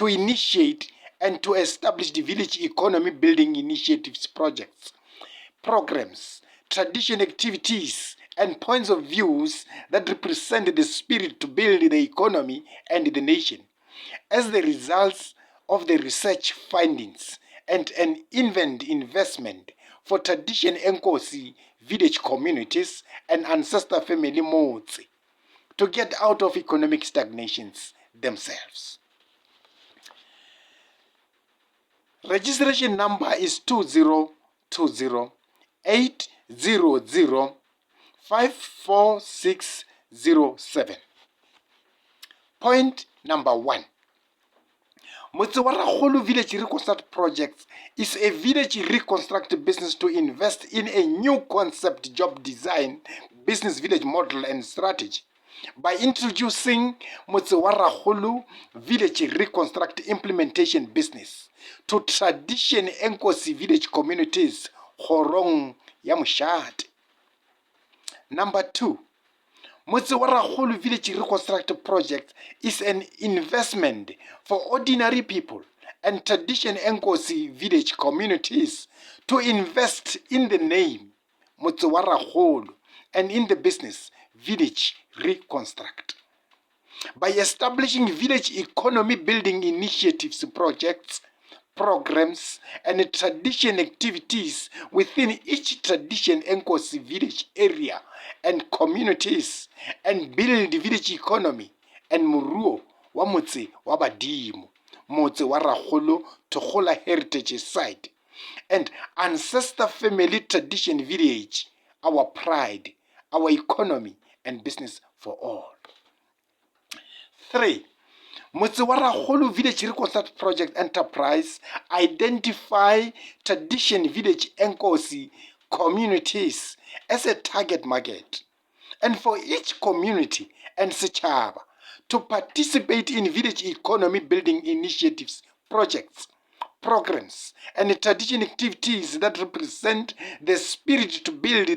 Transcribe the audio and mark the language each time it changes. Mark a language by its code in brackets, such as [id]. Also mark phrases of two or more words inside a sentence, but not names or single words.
[en] initiate and to establish the village economy building initiatives projects, programs, tradition activities, and points of views that represent the spirit to build the economy and the nation, as the results of the research findings and an investment for tradition Nkosi village communities and ancestor family Motse to get out of economic stagnations themselves. Registration number is 2020-800-54607. Point number 1. Motse wa Rakgolo Village Reconstruct Projects is a village reconstruct business to invest in a new concept, job design, business village model and strategy by introducing Motse wa Rakgolo Village Reconstruct implementation business to tradition Nkosi village communities Horong ya Moshate. Number 2. Motse wa Rakgolo Village Reconstruct Project is an investment for ordinary people and tradition Nkosi village communities to invest in the name Motse wa Rakgolo and in the business Village Reconstruct. By establishing village economy building initiatives projects, programs, and tradition activities within each tradition Nkosi village area and communities, and build the village economy and [nso] muruo wa [en] Motse wa Badimo, Motse wa Rakgolo Togola Heritage Site, and Ancestor Family Tradition Village, our pride, our economy, and business for all. 3. Motse wa Rakgolo Village Reconstruct Project Enterprise identify tradition village Nkosi communities as a target market, and for each community and setšhaba to participate in village economy building initiatives, projects, programs, and tradition activities that represent the spirit to build the